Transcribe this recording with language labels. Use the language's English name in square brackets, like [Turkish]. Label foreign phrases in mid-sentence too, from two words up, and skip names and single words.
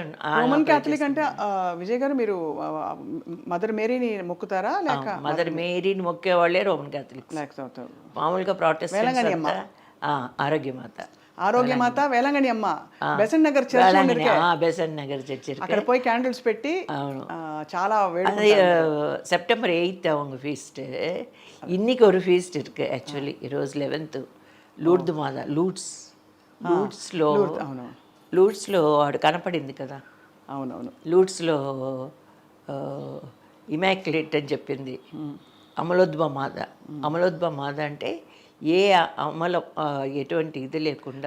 [Telugu] రోమన్ క్యాథలిక్ అంటే విజయ్ గారు మీరు మదర్ మేరీని మొక్కుతారా లేక? మదర్ మేరీని మొక్కేవాళ్ళే రోమన్ క్యాథలిక్. మామూలుగా ప్రొటెస్టెంట్స్ ఆరోగ్యమాత వేలంగణి అమ్మ బెసెంట్ నగర్ చర్చ్ అక్కడ పోయి క్యాండిల్స్ పెట్టి చాలా [Tamil] செப்டம்பர் 8 அவங்க ஃபீஸ்ட்டு. இன்னைக்கு ஒரு ஃபீஸ்ட் இருக்கு ஆக்சுவலி. [Telugu] ఈరోజు 11th లూర్దు మాత. లూడ్స్లో వాడు కనపడింది కదా. అవునవును. లూడ్స్లో ఇమాక్యులేట్ అని చెప్పింది అమలోద్భవ మాత అంటే ఏ ఎటువంటి ఇది లేకుండా